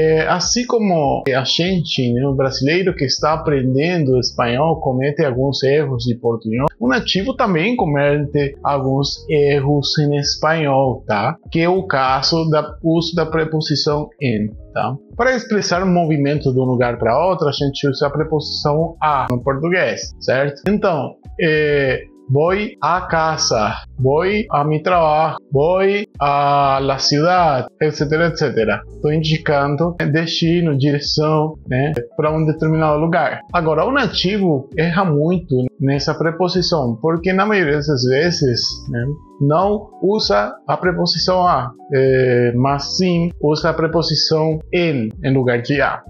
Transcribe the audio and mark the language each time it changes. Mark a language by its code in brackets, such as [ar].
[pt] Assim como a gente, né, o brasileiro que está aprendendo espanhol, comete alguns erros de portunhol, o nativo também comete alguns erros em espanhol, tá? Que é o caso do uso da preposição en, tá? Para expressar o movimento de um lugar para outro, a gente usa a preposição a no português, certo? [es] Então, voy a casa, voy a mi trabajo, voy a la ciudad, etc, etc. [pt] Estou indicando destino, direção, né, para um determinado lugar. Agora, o nativo erra muito nessa preposição, porque na maioria das vezes, né, não usa a preposição a, mas sim usa a preposição en lugar de a.